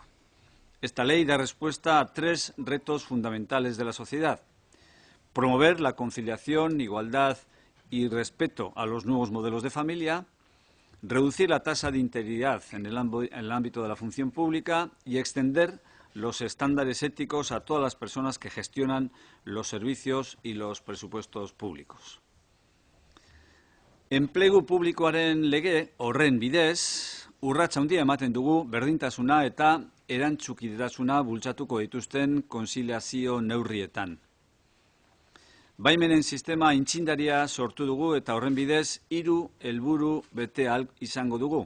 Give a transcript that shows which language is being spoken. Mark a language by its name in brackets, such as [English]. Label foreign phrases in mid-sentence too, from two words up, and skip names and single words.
[Spanish] Esta ley da respuesta a 3 retos fundamentales de la sociedad: promover la conciliación, igualdad y respeto a los nuevos modelos de familia, reducir la tasa de interinidad en el ámbito de la función pública y extender los estándares éticos a todas las personas que gestionan los servicios y los presupuestos públicos. [Basque] Enplegu publikoaren lege horren bidez, urrats handia ematen dugu berdintasuna eta erantzukidasuna bultzatuko dituzten konziliazio neurrietan. Baimenen sistema aitzindaria sortu dugu eta horren bidez 3 helburu bete ahal izango dugu.